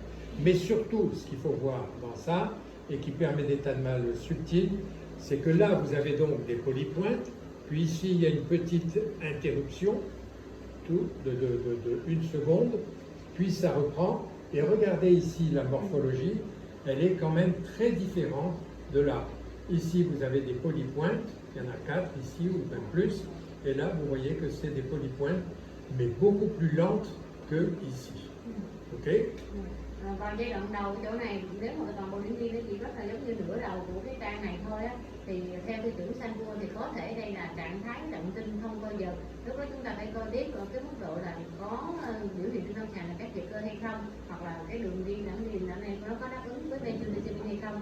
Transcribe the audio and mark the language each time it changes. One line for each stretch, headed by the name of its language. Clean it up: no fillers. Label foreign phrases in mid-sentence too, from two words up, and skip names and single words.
French: Mais surtout, ce qu'il faut voir dans ça, et qui permet d'état de mal subtil, c'est que là, vous avez donc des polypointes, puis ici, il y a une petite interruption, tout de 1 seconde, puis ça reprend, et regardez ici la morphologie, elle est quand même très différente de là. Ici, vous avez des polypointes, il y en a 4 ici, ou même plus, et là, vous voyez que c'est des polypointes, mais beaucoup plus lentes que ici. Ok?
Vietnamese: Còn giai đoạn đầu cái chỗ này nếu mà toàn bộ điểm nó chỉ rất là giống như nửa đầu của cái trang này thôi á, thì theo tiêu chuẩn Salzbourg thì có thể đây là trạng thái động kinh không bao giờ, tức đó chúng ta phải coi tiếp ở cái mức độ là có biểu hiện trên lâm sàng là các liệt cơ hay không, hoặc là cái đường đi ở đây nó có đáp ứng với benzodiazepine hay không.